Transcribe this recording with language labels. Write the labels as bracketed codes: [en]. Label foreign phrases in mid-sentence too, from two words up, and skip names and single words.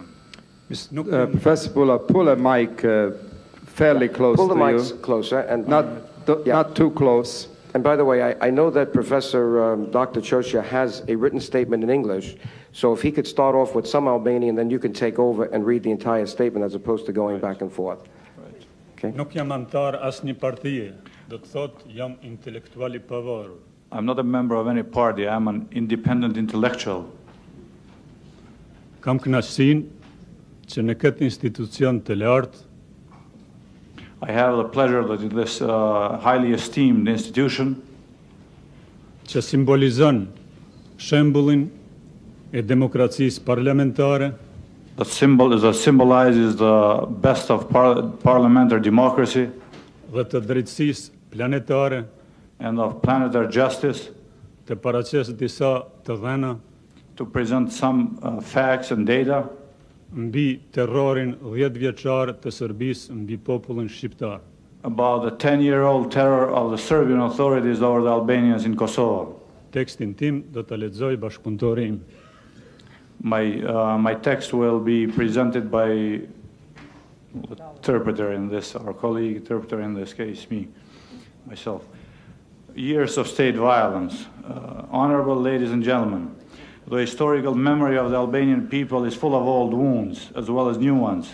[en] Professor Pula, pull a mic fairly close to you. Pull the mics closer. And not too close. And by the way, I know that Professor Dr. Çosa has a written statement in English, so if he could start off with some Albanian, then you can take over and read the entire statement as opposed to going back and forth. Okay? [sq] Nuk jam antar asnjë partie. Do të thotë jam intelektual I pavarur. [en] I'm not a member of any party. I'm an independent intellectual. [sq] Kam kënaqësinë që në këtë institucion të lartë [en] I have the pleasure that in this highly esteemed institution [sq] që simbolizon shembullin e demokracisë parlamentare [en] that symbolizes the best of parliamentary democracy [sq] dhe të drejtësisë planetare [en] and of planetary justice, [sq] të paraqes disa të dhëna [en] to present some facts and data [sq] mbi terrorin 10 vjeçar të Serbisë mbi popullin shqiptar. [en] About the 10-year-old terror of the Serbian authorities over the Albanians in Kosovo. Tekstin tim do ta lexoj bashkëpunëtori im. My text will be presented by interpreter in this, our colleague interpreter in this case, myself. Years of state violence. Honorable ladies and gentlemen, the historical memory of the Albanian people is full of old wounds as well as new ones.